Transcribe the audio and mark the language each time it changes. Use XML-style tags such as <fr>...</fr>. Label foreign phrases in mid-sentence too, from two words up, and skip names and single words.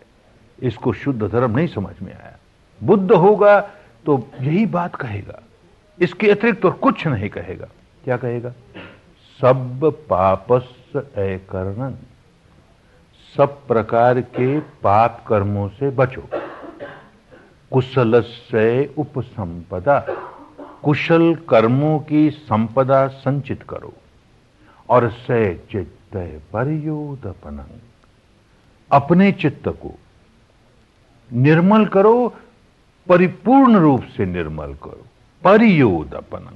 <hi>इसको शुद्ध धर्म नहीं समझ में आया। बुद्ध होगा तो यही बात कहेगा, इसके अतिरिक्त और कुछ नहीं कहेगा। क्या कहेगा?</hi> <pi>सब पापस्य अकरणं,</pi> <hi>सब प्रकार के पाप कर्मों से बचो।</hi> <pi>कुशलस्य उपसंपदा,</pi> <hi>कुशल कर्मों की संपदा संचित करो। और</hi> <pi>से चित्त परियोदपनं,</pi> <hi>अपने चित्त को निर्मल करो, परिपूर्ण रूप से निर्मल करो।</hi> <pi>परियोदपनं।</pi>